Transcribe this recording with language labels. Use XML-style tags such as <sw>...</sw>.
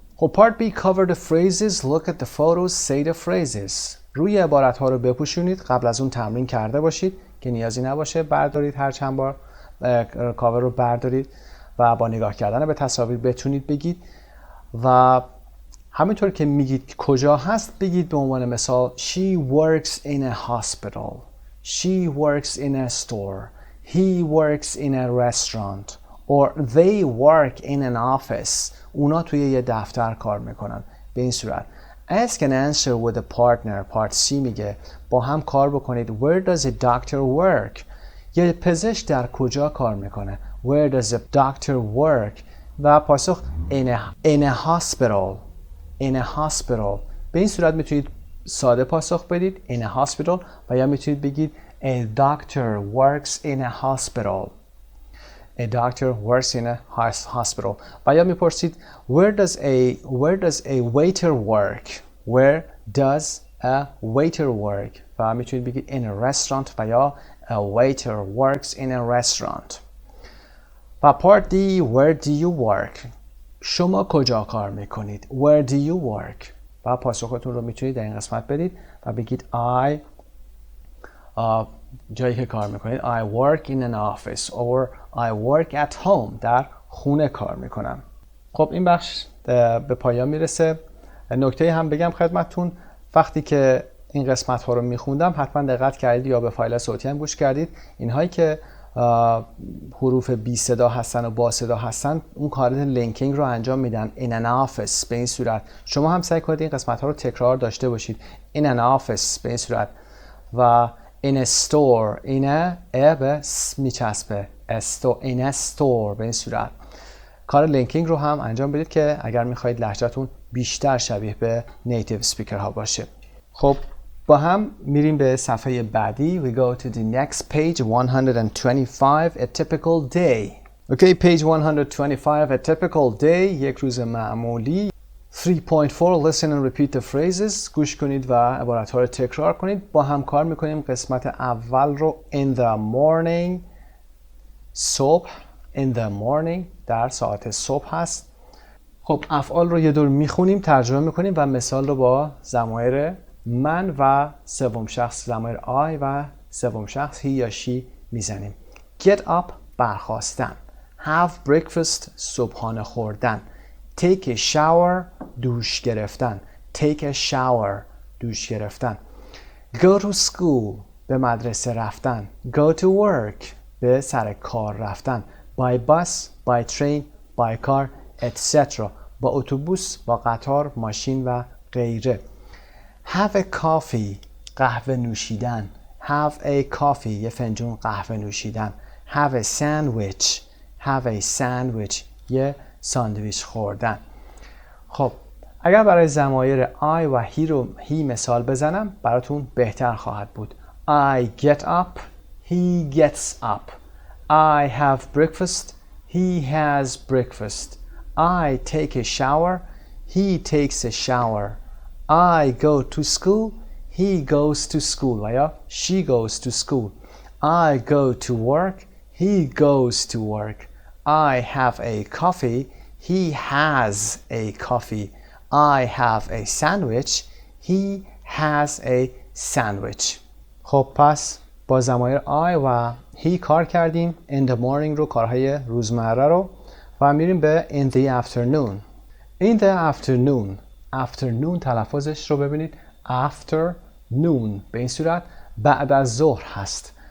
<en>خب part B cover the phrases, look at the photos, say the phrases.</en> <fa>روی عبارت ها رو بپوشونید. قبل از اون تمرین کرده باشید که نیازی نباشه بردارید هر چند بار کاور رو بردارید و با نگاه کردن به تصاویر بتونید بگید. و همینطور که میگید کجا هست بگید به عنوان مثال</fa> <en>She works in a hospital. She works in a store. He works in a restaurant. Or they work in an office.</en> <fa>اونا توی یه دفتر کار میکنن. به این صورت</fa> <en>Ask and answer with a partner.</en> <fa>Part C میگه با هم کار bکنید.</fa> <en>Where does a doctor work?</en> <fa>یه پزشک در کجا کار میکنه.</fa> <en>Where does a doctor work?</en> <fa>و پاسخ</fa> <en>in a hospital. In a hospital.</en> <fa>به این صورت میتونید ساده پاسخ بدید</fa> <en>in a hospital</en> <fa>و یا میتونید بگید</fa> <en>a doctor works in a hospital. A doctor works in a hospital.</en> <fa>و یا میپرسید</fa> <en>where does a waiter work? Where does a waiter work?</en> <fa>و میتونید بگید</fa> <en>in a restaurant و یا a waiter works in a restaurant. و part D where do you work?</en> <fa>شما کجا کار میکنید؟</fa> <en>Where do you work?</en> <fa>و پاسختون رو میتونید در این قسمت بدید و بگید I جایی که کار میکنید</fa> <en>I work in an office or I work at home.</en> <fa>در خونه کار میکنم. خب این بخش به پایان میرسه. نکته هم بگم خدمتتون وقتی که این قسمت ها رو میخوندم حتما دقت کردید یا به فایل صوتی هم گوش کردید. اینهایی که حروف بی صدا هستن و با صدا هستن اون کار لینکینگ رو انجام میدن.</fa> <en>in an office</en> <fa>به این صورت. شما هم سعی کنید این قسمت ها رو تکرار داشته باشید.</fa> <en>in an office</en> <fa>به این صورت</fa> <en>و in a store in a</en> <fa>به میچسبه</fa> <en>in a store به این صورت.</en> <fa>کار لینکینگ رو هم انجام بدید که اگر میخواهید لهجه‌تون بیشتر شبیه به نیتیو اسپیکر ها باشه. خب با هم میریم به صفحه بعدی.</fa> <en>We go to the next page 125 a typical day. Okay, page 125 a typical day</en> <fa>یک روز معمولی.</fa> <en>3.4 listen and repeat the phrases.</en> <fa>گوش کنید و عبارت‌ها رو تکرار کنید. با هم کار میکنیم. قسمت اول رو</fa> <en>in the morning</en> <fa>صبح in the morning در ساعت صبح هست. خب افعال رو یه دور میخونیم، ترجمه میکنیم و مثال رو با ضمایر من و سوم شخص، ضمایر I و سوم شخص he یا she میزنیم.</fa> <en>Get up</en> <fa>برخاستن.</fa> <en>Have breakfast</en> <fa>صبحانه خوردن.</fa> <en>Take a shower</en> <fa>دوش گرفتن.</fa> <en>Take a shower دوش گرفتن. Go to school</en> <fa>به مدرسه رفتن.</fa> <en>Go to work</en> <fa>به سر کار رفتن.</fa> <en>By bus, by train, by car, etc.</en> <fa>با اتوبوس، با قطار، ماشین و غیره.</fa> <en>Have a coffee</en> <fa>قهوه نوشیدن.</fa> <en>Have a coffee</en> <fa>یه فنجون قهوه نوشیدن.</fa> <en>Have a sandwich Have a sandwich</en> <fa>یه ساندویچ خوردن. خب اگر برای ضمایر I و he مثال بزنم براتون بهتر خواهد بود.</fa> <en>I get up He gets up. I have breakfast He has breakfast. I take a shower He takes a shower. I go to school He goes to school</en> <fa>و یا</fa> <en>she goes to school. I go to work He goes to work. I have a coffee He has a coffee. I have a sandwich He has a sandwich.</en> <fa>خب پس با ضمایر I و he کار کردیم.</fa> <en>In the morning</en> <fa>رو کارهای روزمره رو و میریم به</fa> <en>in the afternoon. In the afternoon</en> <fa>تلفظش رو ببینید afternoon به این صورت بعد از ظهر هست.</fa>